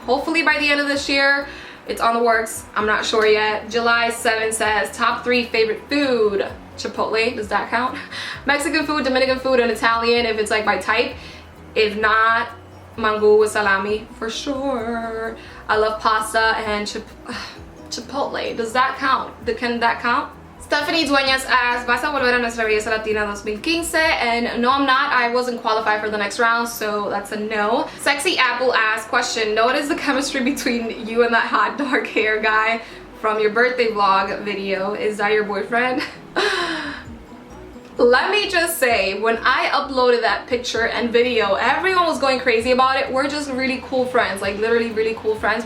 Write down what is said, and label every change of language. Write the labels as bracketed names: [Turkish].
[English] Hopefully by the end of this year. It's on the works. I'm not sure yet. July 7 says, top 3 favorite food. Chipotle, does that count? Mexican food, Dominican food, and Italian if it's like my type. If not, mango with salami for sure. I love pasta and Chipotle. Does that count? Can that count? [Spanish] Stephanie Dueñas asks, ¿vas a volver a Nuestra Belleza Latina 2015? [English] And no, I'm not. I wasn't qualified for the next round, so that's a no. Sexy Apple asks, question, notice the chemistry between you and that hot dark hair guy from your birthday vlog video. Is that your boyfriend? Let me just say, when I uploaded that picture and video, everyone was going crazy about it. We're just really cool friends, like literally really cool friends.